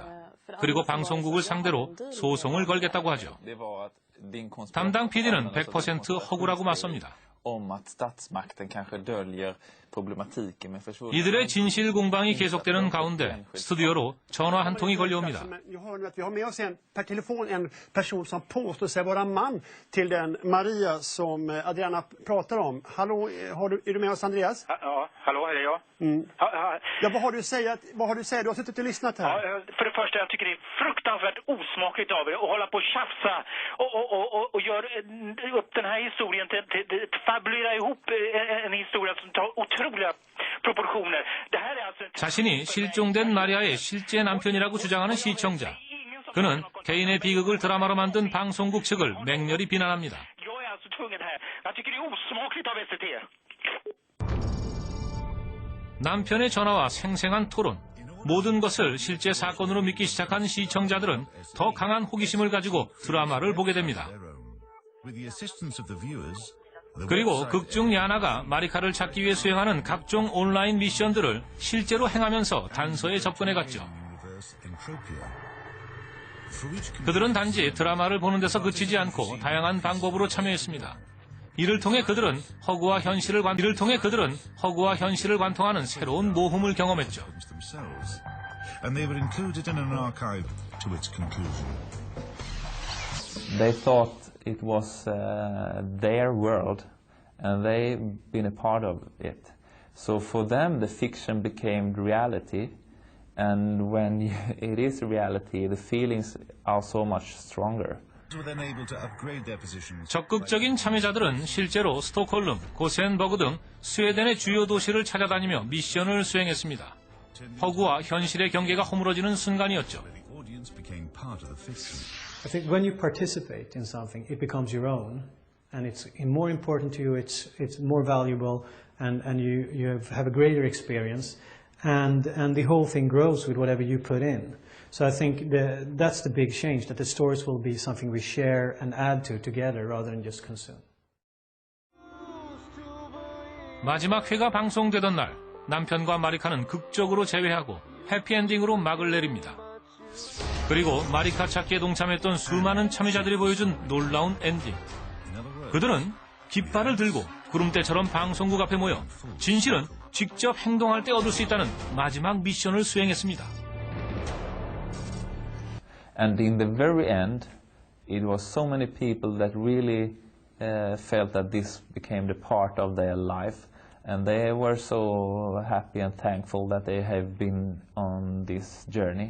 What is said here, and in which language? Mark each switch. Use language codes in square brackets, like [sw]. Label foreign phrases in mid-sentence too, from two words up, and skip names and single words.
[ko] 그리고 방송국을 상대로 소송을 걸겠다고 하죠. 담당 PD는 100% 허구라고 맞섭니다. 이들의 진실 공방이 계속되는 가운데 스튜디오로 전화 한 통이 걸려옵니다. [sv] Hallå, är det jag? Ja, vad har du att säga? Vad har du att säga? Du har suttit och lyssnat här. Ja, för det första, jag tycker det är fruktansvärt osmakligt av er att hålla på och tjafsa och göra upp den här historien fabulera ihop en historia som tar otroliga proportioner. Det här är alltså [ko] 자신이 실종된 마리아의 실제 남편이라고 주장하는 시청자. 그는 개인의 비극을 드라마로 만든 방송국 측을 맹렬히 비난합니다. [sv] Jag är alltså tvungen här. Jag tycker det är osmakligt av SVT. [ko] 남편의 전화와 생생한 토론, 모든 것을 실제 사건으로 믿기 시작한 시청자들은 더 강한 호기심을 가지고 드라마를 보게 됩니다. 그리고 극중 야나가 마리카를 찾기 위해 수행하는 각종 온라인 미션들을 실제로 행하면서 단서에 접근해 갔죠. 그들은 단지 드라마를 보는 데서 그치지 않고 다양한 방법으로 참여했습니다. 이를 통해 그들은 허구와 현실을 관통하는 새로운 모험을 경험했죠. [en] They thought it was their world, and they've been a part of it. So for them, the fiction became reality, and when it is reality, the feelings are so much stronger. [ko] 적극적인 참여자들은 실제로 스톡홀름, 고센버그 등 스웨덴의 주요 도시를 찾아다니며 미션을 수행했습니다. 허구와 현실의 경계가 허물어지는 순간이었죠. [en] I think when you participate in something, it becomes your own, and it's more important to you. It's more valuable, and you have a greater experience, and the whole thing grows with whatever you put in. So I think that's the big change, that the stories will be something we share and add to together rather than just consume. [ko] 마지막 회가 방송되던 날, 남편과 마리카는 극적으로 재회하고 해피엔딩으로 막을 내립니다. 그리고 마리카 찾기에 동참했던 수많은 참여자들이 보여준 놀라운 엔딩. 그들은 깃발을 들고 구름대처럼 방송국 앞에 모여 진실은 직접 행동할 때 얻을 수 있다는 마지막 미션을 수행했습니다. [en] And in the very end, it was so many people that really felt that this became the part of their life, and they were so happy and thankful that they have been on this journey.